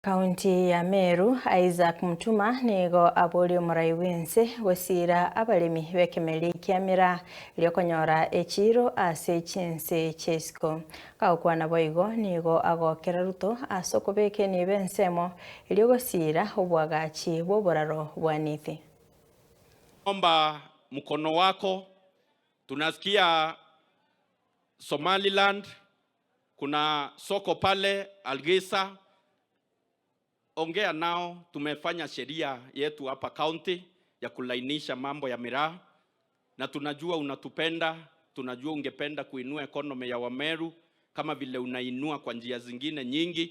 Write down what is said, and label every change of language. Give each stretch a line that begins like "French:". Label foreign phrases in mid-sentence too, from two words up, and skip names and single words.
Gusii: Kaunti ya Meru, Isaac Mutuma nigo abori omurai wense gusira abalemi b'ekimeri kia miraa liokonyora echiro ase echinse chesiko. Gaukwana boigo nigo agokera Ruto ase okobekenia bensemo eliogosira obwagachi bw'oboraro bwa Nithi.
Swahili: Omba mkono wako. Tunasikia Somaliland, kuna soko pale Algisa. Ongea nao, tumefanya sheria yetu hapa county ya kulainisha mambo ya miraa, na tunajua unatupenda, tunajua ungependa kuinua economy ya Wameru kama vile unainua kwa njia zingine nyingi.